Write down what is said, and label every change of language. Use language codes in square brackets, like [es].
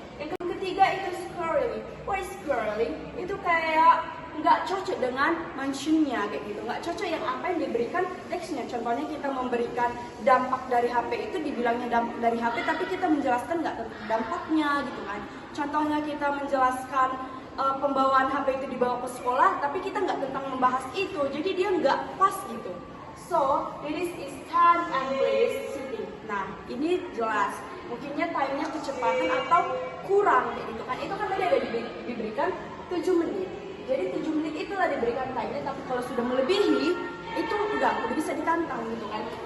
[id] Yang ketiga itu squirreling. [en] What is squirreling? [id] Itu kayak nggak cocok dengan mentionnya kayak gitu, nggak cocok yang apa yang diberikan teksnya. Contohnya kita memberikan dampak dari HP itu dibilangnya dampak dari HP, tapi kita menjelaskan nggak tentang dampaknya gitu kan. Contohnya kita menjelaskan pembawaan HP itu dibawa ke sekolah, tapi kita nggak tentang membahas itu, jadi dia nggak pas gitu. [en] So, this is time and place sitting. [id] Nah, ini jelas. Mungkinnya time-nya kecepatan atau kurang kayak gitu kan. Itu kan tadi ada diberikan 7 menit. Jadi 7 menit itulah diberikan time-nya, tapi kalau sudah melebihi, itu udah bisa ditantang gitu kan.